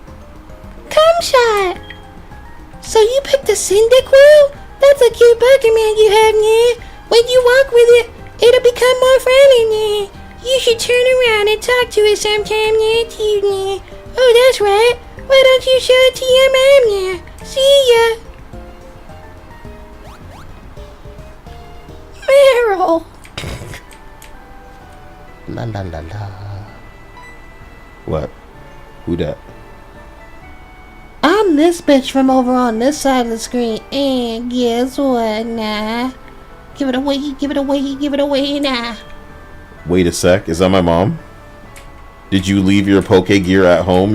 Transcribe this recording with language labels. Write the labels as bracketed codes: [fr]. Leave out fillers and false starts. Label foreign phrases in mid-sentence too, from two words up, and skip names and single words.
[en] So you picked a Cyndaquil? That's a cute Pokemon you have now. When you walk with it, it'll become more friendly now. You should turn around and talk to it sometime now, too now. Oh, that's right. Why don't you show it to your mom now? See ya. Meryl. La la la la. What? Who that? I'm this bitch from over on this side of the screen, and guess what now? Give it away, give it away, give it away now. Wait a sec. Is that my mom? Did you leave your Poke Gear at home?